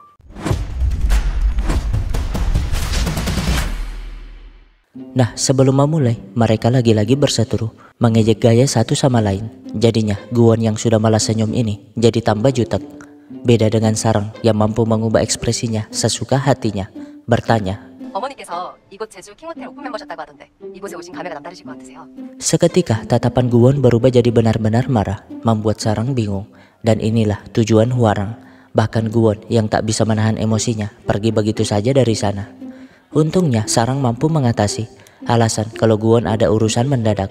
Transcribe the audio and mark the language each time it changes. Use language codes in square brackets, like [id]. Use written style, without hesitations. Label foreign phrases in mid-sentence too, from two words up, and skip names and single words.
[id] Nah, sebelum memulai, mereka lagi-lagi berseteru, mengejek gaya satu sama lain. Jadinya, Guwon yang sudah malas senyum ini jadi tambah jutek. Beda dengan Sarang yang mampu mengubah ekspresinya sesuka hatinya, bertanya. [ko] 어머니께서 이곳 제주 킹호텔 오픈 멤버셨다고 하던데 이곳에 오신 감회가 남다르실 것 같으세요? [id] Seketika tatapan Guwon berubah jadi benar-benar marah, membuat Sarang bingung. Dan inilah tujuan Hwarang. Bahkan Guwon yang tak bisa menahan emosinya pergi begitu saja dari sana. Untungnya Sarang mampu mengatasi alasan kalau Guwon ada urusan mendadak.